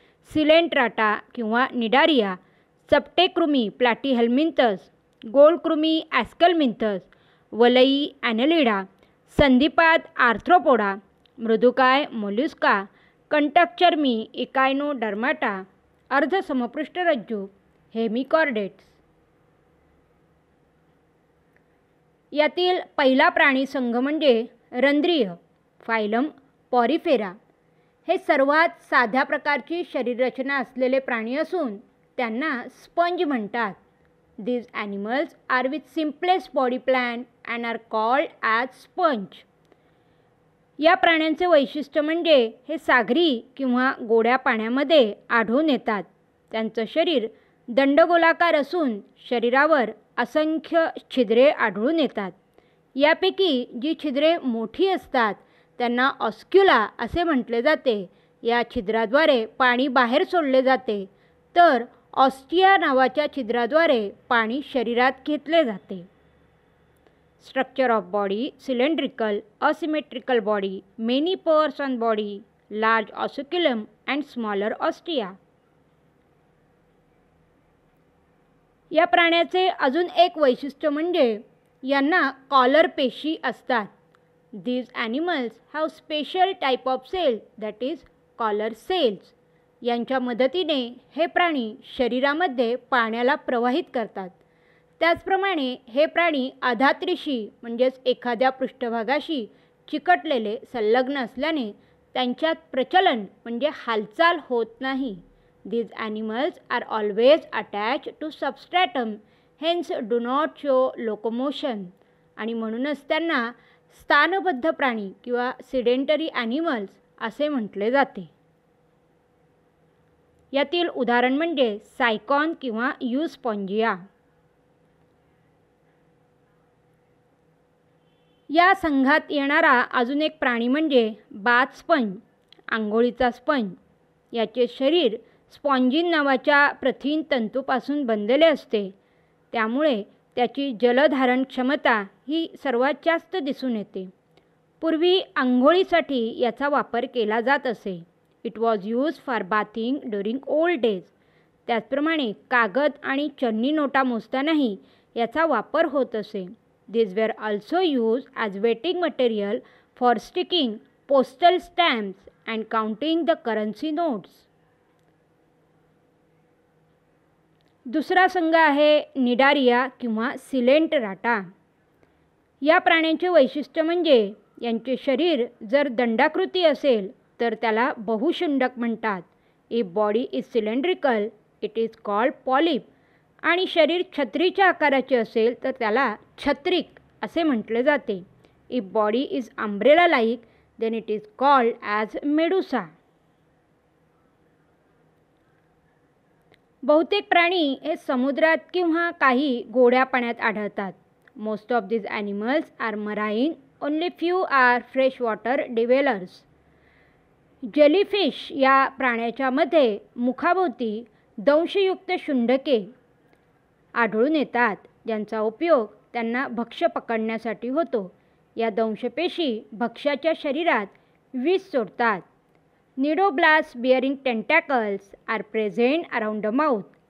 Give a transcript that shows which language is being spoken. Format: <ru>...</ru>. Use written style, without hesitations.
<mr>Coelenterata किंवा Cnidaria, चपटेकृमी प्लॅटीहेल्मिंथस, गोलकृमी ॲस्कलमिंथस, वलई ॲनेलिडा, संधिपाद arthropoda, मृदुकाय मोल्युस्का, कंटकचर्मी इकायनोडर्माटा, अर्धसमपृष्ठरज्जू hemichordates. यातील पहिला प्राणी संघ म्हणजे रंध्रीय, फायलम पॉरिफेरा. हे सर्वात साध्या प्रकारची शरीररचना असलेले प्राणी असून त्यांना स्पंज म्हणतात.</mr> <en>These animals are with simplest body plan and are called as sponge.</en> <mr>या प्राण्यांचे वैशिष्ट्य म्हणजे हे सागरी किंवा गोड्या पाण्यामध्ये आढळून येतात. त्यांचं शरीर दंडगोलाकार असून शरीरावर असंख्य छिद्रे आढळून येतात. यापैकी जी छिद्रे मोठी असतात त्यांना ऑस्क्युला असे म्हटले जाते. या छिद्राद्वारे पाणी बाहेर सोडले जाते, तर ऑस्टिया नावाच्या छिद्राद्वारे पाणी शरीरात घेतले जाते.</mr> <en>Structure of body cylindrical, asymmetrical body, many pores on body, large osculum and smaller ostia.</en> <mr>या प्राण्याचे अजून एक वैशिष्ट्य म्हणजे यांना कॉलर पेशी असतात.</mr> <en>These animals have special type of cell that is collar cells.</en> <mr>यांच्या मदतीने हे प्राणी शरीरामध्ये पाण्याला प्रवाहित करतात. त्याचप्रमाणे हे प्राणी अधात्रीशी म्हणजेच एखाद्या पृष्ठभागाशी चिकटलेले संलग्न असल्याने त्यांच्यात प्रचलन म्हणजे हालचाल होत नाही.</mr> <en>These animals are always attached to substratum, hence do not show locomotion.</en> <mr>आणि म्हणूनच त्यांना स्थानबद्ध प्राणी किंवा</mr> <en>sedentary animals</en> <mr>असे म्हटले जाते. यातील उदाहरण म्हणजे सायकॉन किंवा युस्पॉन्जिया. या संघात येणारा अजून एक प्राणी म्हणजे बाथ स्पंज, आंघोळीचा स्पंज. याचे शरीर स्पॉन्जिन नावाच्या प्रथिन तंतूपासून बनलेले असते, त्यामुळे त्याची जलधारण क्षमता ही सर्वात जास्त दिसून येते. पूर्वी आंघोळीसाठी याचा वापर केला जात असे.</mr> <en>It was use for bathing during old days.</en> <mr>त्याचप्रमाणे कागद आणि चन्नी नोटा मोजतानाही याचा वापर होत असे.</mr> <en>This were also use as wetting material for sticking postal stamps and counting the currency notes.</en> <mr>दुसरा संघ आहे निडारिया किंवा सिलेंट्राटा. या प्राण्यांचे वैशिष्ट्य म्हणजे यांचे शरीर जर दंडाकृती असेल तर त्याला बहुशुंडक म्हणतात.</mr> <en>If body is cylindrical it is called polyp.</en> <mr>आणि शरीर छत्रीच्या आकाराचे असेल तर त्याला छत्रिक असे म्हटले जाते.</mr> <en>If body is umbrella like then it is called as medusa.</en> <mr>बहुतेक प्राणी हे समुद्रात किंवा काही गोड्या पाण्यात आढळतात.</mr> <en>Most of these animals are marine, only few are freshwater dwellers.</en> <mr>Jellyfish या प्राण्याच्या मध्ये मुखाभोवती दंशयुक्त शुंडके आढळून येतात, ज्यांचा उपयोग त्यांना भक्ष्य पकडण्यासाठी होतो. या दंशपेशी भक्ष्याच्या शरीरात विष सोडतात.</mr> <en>Nidoblast bearing tentacles are present around the mouth.</en>